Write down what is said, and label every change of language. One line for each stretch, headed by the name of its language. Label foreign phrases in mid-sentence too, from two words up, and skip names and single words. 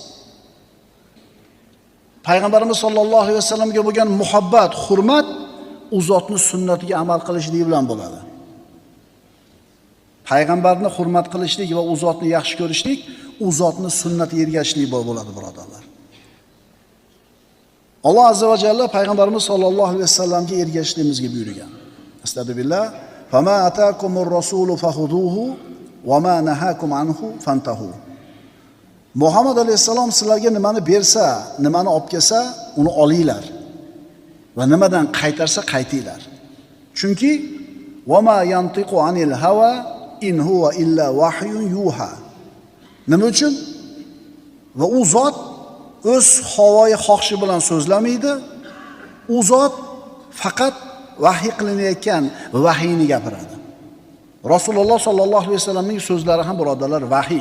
Uzbek: Payg'ambarimiz
Arabic: صلى الله عليه وسلم
Uzbek: bo'lgan muhabbat, hurmat u zotning sunnatiga amal qilishlik bilan bo'ladi. payg'ambarni hurmat qilishlik va u zotni yaxshi ko'rishlik, u zotni sunnatiga ergashishlik bo'ladi, birodarlar.
Arabic: الله عز وجل
Uzbek: payg'ambarimiz
Arabic: صلى الله عليه وسلم
Uzbek: ergashishligimizga buyurgan.
Arabic: أستغفر الله. فما آتاكم الرسول فخذوه وما نهاكم عنه فانتهوا.
Uzbek: Muhammad alayhisalom sizlarga nimani bersa, nimani olib kelsa, uni olinglar va nimadan qaytarsa qaytinglar.
Arabic: Chunki وما ينطق عن الهوى إن هو إلا وحي يوحى.
Uzbek: Nima uchun? Va u zot o'z havoyi xohishi bilan so'zlamaydi. U zot faqat vahiy qilinayotgan vahiyni gapiradi. Rasululloh
Arabic: صلى الله عليه وسلم
Uzbek: so'zlari ham birodarlar vahiy.